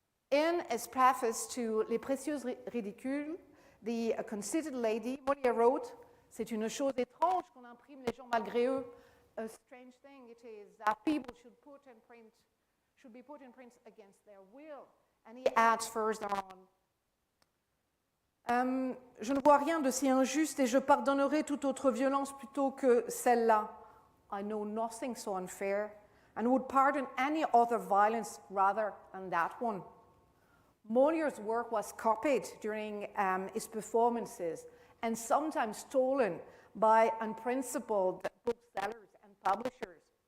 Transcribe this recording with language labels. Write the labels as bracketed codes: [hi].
[en] In his preface to [fr] Les Précieuses Ridicules, [en] the Conceited Lady, Molière wrote, [fr] "C'est une chose étrange qu'on imprime les gens malgré eux. [en] A strange thing it is that people should be put in print against their will." And he adds further on, [fr] je ne vois rien de si injuste et je pardonnerai toute autre violence plutôt que celle-là. [en] I know nothing so unfair and would pardon any other violence rather than that one. Molière's work was copied during his performances and sometimes stolen by unprincipled booksellers and publishers.